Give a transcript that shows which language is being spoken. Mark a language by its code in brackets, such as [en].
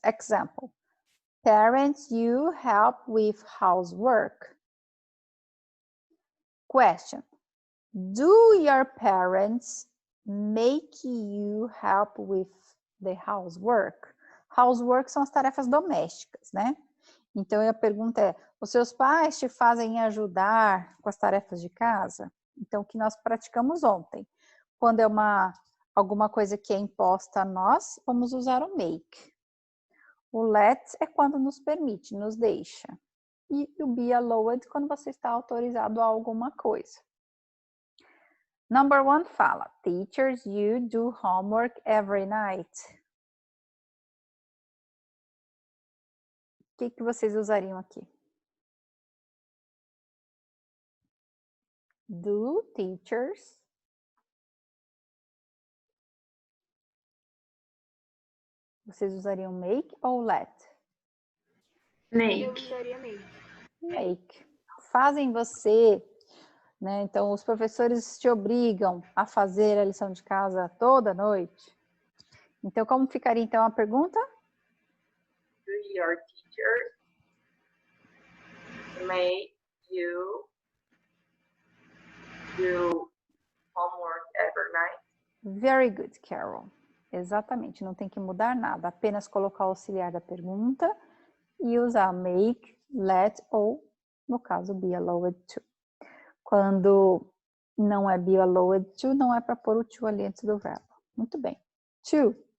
[en] Example, parents, you help with housework. Question, do your parents make you help with the housework? [pt] Housework são as tarefas domésticas, né? Então, a pergunta é, os seus pais te fazem ajudar com as tarefas de casa? Então, o que nós praticamos ontem. Quando é alguma coisa que é imposta a nós, vamos usar o make. O let é quando nos permite, nos deixa. E o be allowed quando você está autorizado a alguma coisa. [en] Number 1 fala, teachers, you do homework every night. [pt] O que vocês usariam aqui? [en] Do teachers. [pt] Vocês usariam make ou let? Eu usaria make. Make. Fazem você, né? Então, os professores te obrigam a fazer a lição de casa toda noite. Então, como ficaria então a pergunta? [en] Do your teachers make you do homework every night? Very good, Carol. [pt] Exatamente, não tem que mudar nada, apenas colocar o auxiliar da pergunta e usar make, let ou, no caso, be allowed to. Quando não é be allowed to, não é para pôr o to ali antes do verbo. Muito bem. 2.